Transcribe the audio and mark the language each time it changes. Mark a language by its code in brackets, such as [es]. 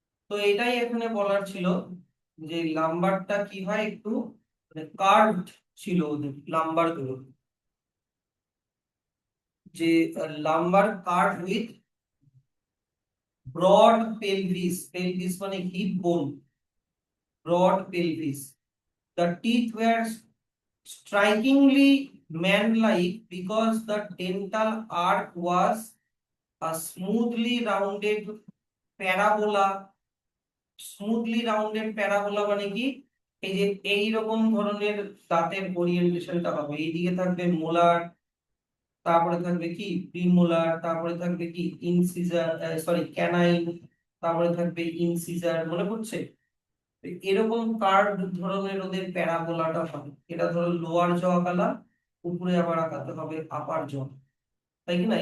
[bn] তো এটাই এখানে বলার ছিল, যে লাম্বারটা কি হয়, একটু কার্ভড ছিল ওদের লাম্বার গুলো, যে lumber curve with broad pelvis, pelvis মানে হিপ বোন, broad pelvis. [en] The teeth were strikingly man-like because the dental arc was a smoothly rounded parabola. Smoothly rounded parabola [bn] মানে কি? এই যে এইরকম ধরনের দাঁতের ওরিয়েন্টেশনটা হবে, এইদিকে থাকবে মোলার, তারপরে থাকবে কি প্রিমোলার, তারপরে থাকবে কি ইনসিজার, সরি ক্যানাইন, তারপরে থাকবে ইনসিজার। মনে পড়ছে? এরকম কার্ভ ধরনের ওদের প্যারাবোলাটা হবে। এটা ধরো লোয়ার জ আঁকালাম, উপরে আবার আঁকাতে হবে আপার জ, তাই কি না?